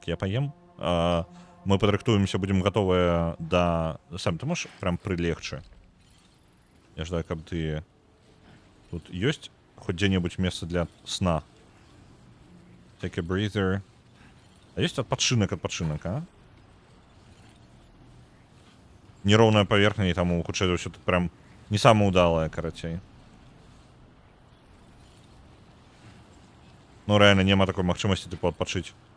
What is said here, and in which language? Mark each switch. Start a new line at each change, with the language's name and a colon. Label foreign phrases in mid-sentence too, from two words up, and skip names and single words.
Belarusian: Я паем. Мы падрыхтуемся, будем гатовыя да... Сам ты можаш прям прылегчы? Я ждаю, каб ты... Тут ёсць хоць дзе-небудзь месца для сна?
English: Take a breather.
Belarusian: А ёсць адпачынак, а? Нероўная паверхня, і таму, хутчэй за ўсё, тут прям не самая удалая, карацей. Ну, реально, няма такой магчымасці, типу, адпачыць.